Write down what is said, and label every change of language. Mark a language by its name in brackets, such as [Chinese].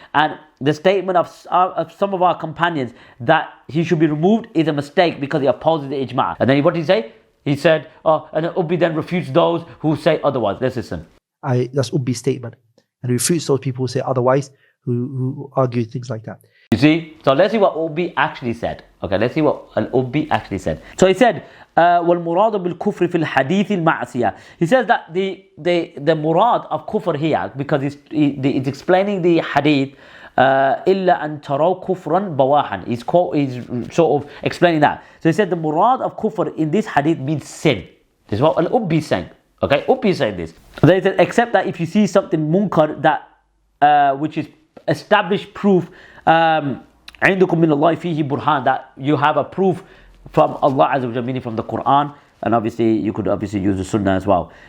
[English] And the statement of some of our companions that he should be removed is a mistake because he opposes the ijma'. And then what did he say? He said, and Ubbi then refutes those who say otherwise. Let's listen. That's Ubbi's statement. And he refutes those people who say otherwise, who argue things like that. You see? So let's see what Ubbi actually said. Okay, let's see what Ubbi actually said. So he said, [Arabic] وَالْمُرَادُ بِالْكُفْرِ فِي الْحَدِيثِ الْمَعْصِيَةِ. [English] He says that the murad of kufr here, because it's explaining the hadith, [Arabic] إِلَّا أَن تَرَوْا كُفْرًا بَوَاحًا. [English] He's sort of explaining that. So he said the murad of kufr in this hadith means sin. This is what Al-Ubbi is saying. Okay, Ubbi is saying this. So he said, except that if you see something munkar that which is established proof, [Arabic] عندكم من الله فيه برهان, [English] that you have a proof from Allah Azza wa Jalla, meaning from the Quran, and obviously you could obviously use the Sunnah as well.